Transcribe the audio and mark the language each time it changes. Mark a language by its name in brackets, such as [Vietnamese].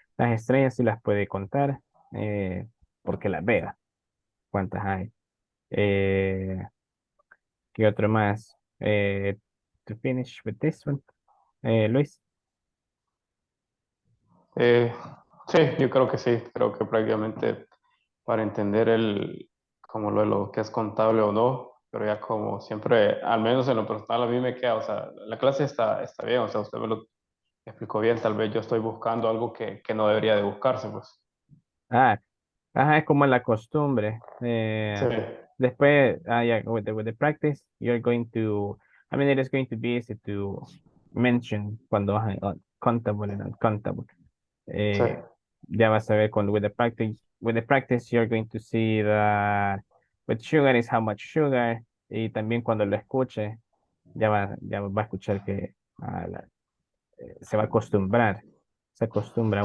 [Spanish] Las estrellas sí las puede contar, porque las vea, cuántas hay. Eh, ¿Qué otro más? [English] To finish with this one, Luis. [Spanish] Eh, sí, yo creo que sí, creo que prácticamente para entender como lo que es contable o no, pero ya como siempre, al menos en lo personal a mí me queda, o sea, la clase está bien, o sea, usted me lo explicó bien, tal vez yo estoy buscando algo que no debería de buscarse, pues. Ah, ajá, es como la costumbre. Sí, [English] Después, yeah, with the practice, you're going to, I mean, it is going to be easy to mention [Spanish] cuando hay [English] countable and uncountable. [Spanish] sí, Eh, ya vas a ver cuando [English] with the practice, you're going to see that with sugar is how much sugar, [Spanish] y también cuando lo escuche, ya va a escuchar que se va a acostumbrar, se acostumbra